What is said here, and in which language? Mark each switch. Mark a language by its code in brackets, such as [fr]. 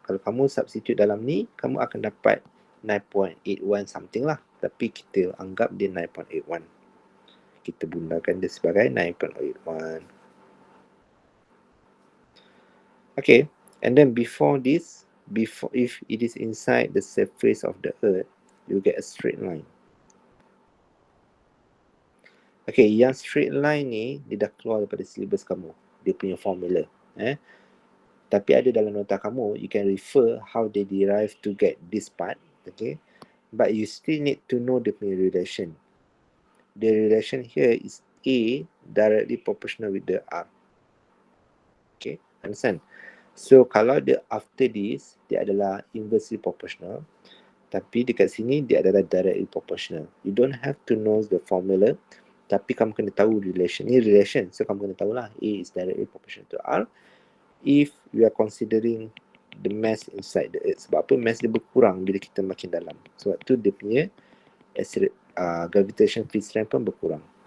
[ms] Kalau kamu substitute dalam ni, kamu akan dapat 9.81 something lah. Tapi kita anggap dia 9.81. Kita bundakan dia sebagai 9.81. [en] Okay. And then before this, if it is inside the surface of the earth, you get a straight line. [ms] Okay, yang straight line ni dia dah keluar daripada syllabus kamu, dia punya formula. Tapi ada dalam nota kamu, [en] you can refer how they derive to get this part. Okay, but you still need to know the punya relation. The relation here is A directly proportional with the R. Okay, understand? So [ms] kalau dia [en] after this, [ms] dia adalah [en] inversely proportional. [ms] Tapi dekat sini dia adalah directly proportional. [en] You don't have to know the formula, [ms] tapi kamu kena tahu relation. [en] Ni relation, so [ms] kamu kena tahulah [en] A is directly proportional to R if you are considering the mass inside the earth. [ms] Sebab apa? Mass dia berkurang bila kita makin dalam. Sebab tu dia punya gravitation field strength pun berkurang.